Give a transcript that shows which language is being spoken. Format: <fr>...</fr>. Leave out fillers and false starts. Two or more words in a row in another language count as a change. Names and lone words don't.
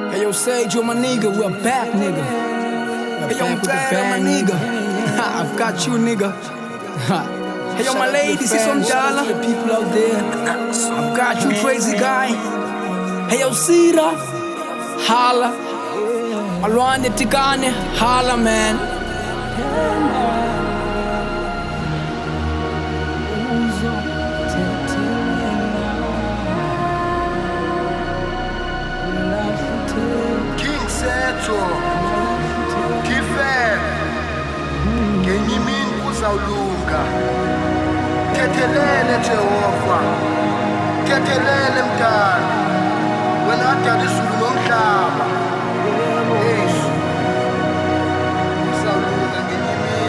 <en>Yo, Sergio, my nigga, we're back, nigga. Hey, yo, my nigga. I've got you, nigga. Hey, yo, my ladies, it's some dollar. The people out there. I've got you, crazy guy. Hey, yo, Sira. Holla. Alwane Tikane. Holla, man. Sergio, T-Fab,</en> <zu>ngenye imini kuzawulunga. Thethelele Jehova, thethelele mntana, wena wadala izulu nomhlaba. Kuzawulunga ngenye imini.</zu>